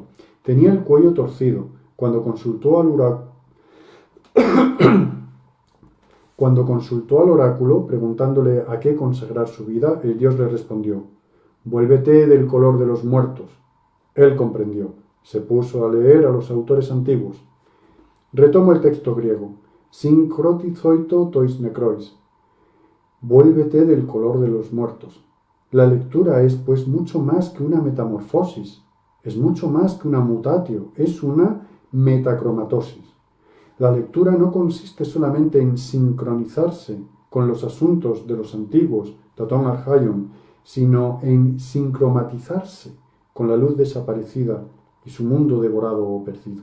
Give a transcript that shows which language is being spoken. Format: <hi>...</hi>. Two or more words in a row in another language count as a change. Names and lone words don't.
<es>Tenía el cuello torcido. Cuando consultó al oráculo, preguntándole a qué consagrar su vida, el dios le respondió: «Vuélvete del color de los muertos». Él comprendió. Se puso a leer a los autores antiguos. Retomo el texto griego.</es> <el>συγχρωτίζοιτο τοῖς νεκροῖς.</el> <es>Vuélvete del color de los muertos. La lectura es, pues, mucho más que una metamorfosis. Es mucho más que una mutatio. Es una metacromatosis. La lectura no consiste solamente en sincronizarse con los asuntos de los antiguos,</es> <el>τὰ τῶν ἀρχαίων,</el> <es>sino en sincromatizarse con la luz desaparecida y su mundo devorado o perdido.</es>